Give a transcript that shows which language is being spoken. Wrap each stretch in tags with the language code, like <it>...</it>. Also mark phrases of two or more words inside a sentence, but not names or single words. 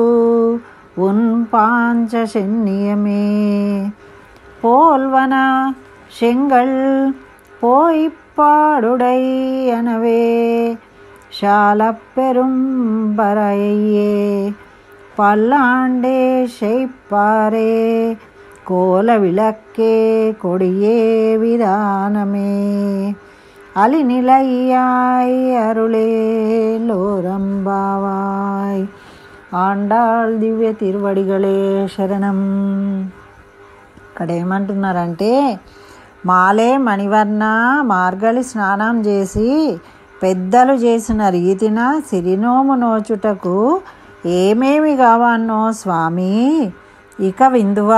<ta>உன் பாஞ்ச சென்னியமே போல்வனா செங்கல் போய்ப்பாடுடை எனவே சாலப்பெரும் பறையே பல்லாண்டே செய்ப்பாரே கோல விளக்கே கொடியே விதானமே அலிநிலையாய் அருளே லோரம்பாவாய்.</ta> <te>ఆండాళ్ దివ్య తిరువడిగలే శరణం. ఇక్కడ ఏమంటున్నారంటే, మాలే మణివర్ణ మార్గళి స్నానం చేసి పెద్దలు చేసిన రీతిన సిరినోము నోచుటకు ఏమేమి కావానో స్వామి ఇక విందువా.</te>